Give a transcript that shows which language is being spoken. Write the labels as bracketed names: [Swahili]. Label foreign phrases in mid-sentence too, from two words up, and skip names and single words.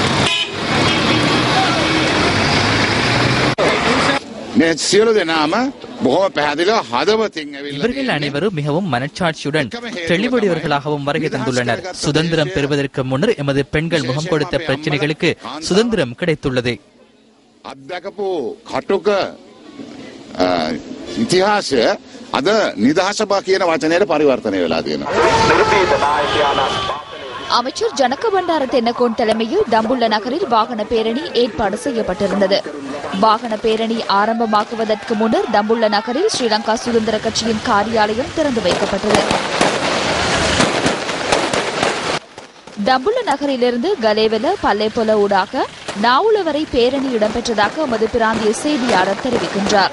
[Sinhala] මේ සියලු දෙනාම [Tamil] இவர்கள் அனைவரும் மிகவும் மனச்சாட்சியுடன் தெளிவுடையவர்களாகவும் வருகை தந்துள்ளனர். சுதந்திரம் பெறுவதற்கு முன்னர் எமது பெண்கள் முகம் கொடுத்த பிரச்சனைகளுக்கு சுதந்திரம் கிடைத்துள்ளது. [Sinhala] ඉතිහාසය අද නිදහසබා කියන වචනයට පරිවර්තනය වෙලා තියෙනවා. [Tamil] அமைச்சர் ஜனக பண்டார தென்னகோன் தலைமையில் தம்புள்ள நகரில் வாகன பேரணி ஏற்பாடு செய்யப்பட்டிருந்தது. வாகன பேரணி ஆரம்பமாக்குவதற்கு முன்னர் தம்புள்ள நகரில் ஸ்ரீலங்கா சுதந்திர கட்சியின் காரியாலயம் திறந்து வைக்கப்பட்டது. தம்புள்ள நகரிலிருந்து கலேவல பல்லேபொல ஊடாக நாவுல வரை பேரணி இடம்பெற்றதாக எமது பிராந்திய செய்தியாளர் தெரிவிக்கின்றார்.